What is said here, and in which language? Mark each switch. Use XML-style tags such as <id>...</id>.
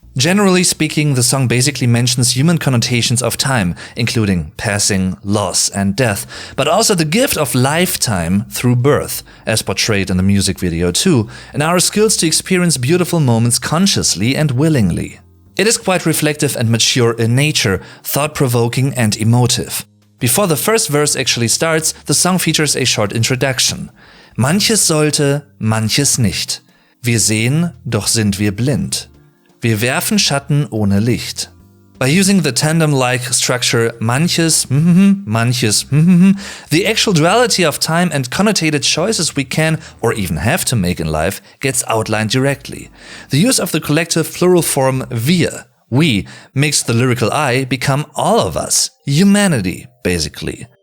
<en>Generally speaking, the song basically mentions human connotations of time, including passing, loss, and death, but also the gift of lifetime through birth, as portrayed in the music video too, and our skills to experience beautiful moments consciously and willingly. It is quite reflective and mature in nature, thought-provoking and emotive. Before the first verse actually starts, the song features a short introduction.</en> <de>Manches sollte, manches nicht. Wir sehen, doch sind wir blind. Wir werfen Schatten ohne Licht.</de> <en>By using the tandem-like structure manches, manches, the actual duality of time and connotated choices we can or even have to make in life gets outlined directly. The use of the collective plural form wir, we, makes the lyrical I become all of us, humanity, basically.</en>